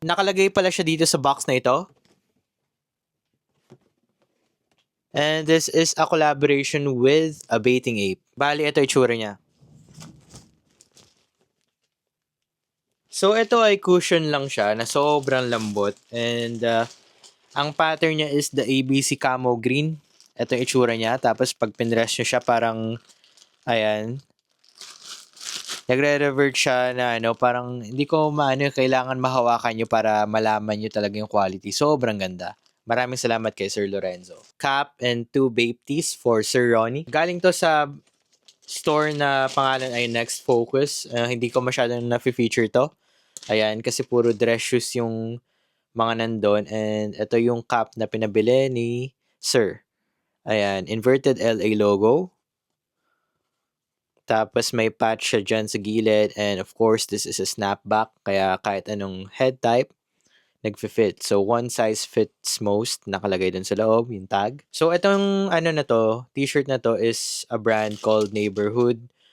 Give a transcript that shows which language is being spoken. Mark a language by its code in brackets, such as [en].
[tl] Nakalagay pala siya dito sa box na ito. [en] And this is a collaboration with a Bathing Ape. [tl] Bali, ito itsura niya. So ito ay cushion lang siya na sobrang lambot. And ang pattern niya [en] is the ABC Camo Green. [tl] Ito yung itsura niya. Tapos pag pinress nyo siya parang, ayan, nagre-revert siya na parang hindi ko kailangan mahawakan nyo para malaman nyo talaga yung quality. Sobrang ganda. Maraming salamat kay Sir Lorenzo. [en] Cap and 2 Bape Tees for Sir Ronnie. [tl] Galing to sa store na pangalan ay Next Focus. Hindi ko masyadong na-feature to. Ayan, kasi puro dress shoes yung mga nandun. And ito yung cap na pinabili ni Sir. Ayan, inverted LA logo. Tapos may patch siya dyan sa gilid. [en] And of course, this is a snapback. [tl] Kaya kahit anong head type, nagfi-fit. [en] So, one size fits most. [tl] Nakalagay dun sa loob, yung tag. [en] So, itong t-shirt na to is a brand called Neighborhood.